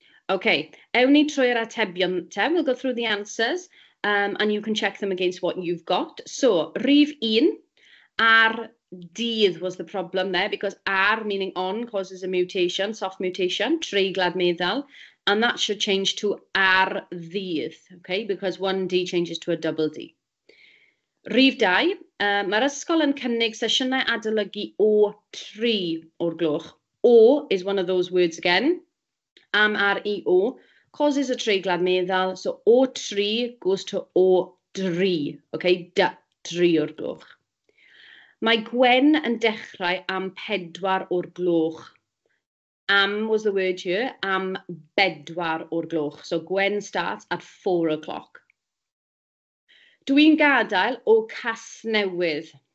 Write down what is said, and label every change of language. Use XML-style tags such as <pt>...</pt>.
<cy>Okay, ewn ni trwy'r atebion te.</cy> <en>We'll go through the answers and you can check them against what you've got. So, rhif 1, ar dydd was the problem there because ar meaning on causes a mutation, soft mutation, Treiglad Meddal, and that should change to ar ddydd, okay, because one D changes to a double D.</en> <cy>Rhif 2, mae'r ysgol yn cynnig sesiynau adolygu o 3 o'r gloch.</cy> <en>O is one of those words again. Am, ar, I, o causes a Treiglad Meddal, so o 3 goes to o 3, okay, 3 o'r gloch.</en> <cy>Mae Gwen yn dechrau am 4 o'r gloch.</cy> <en>Am was the word here, am 4 o'r gloch. So Gwen starts at 4 o'clock.</en> <cy>Dwi'n gadael o Casnewydd.</cy>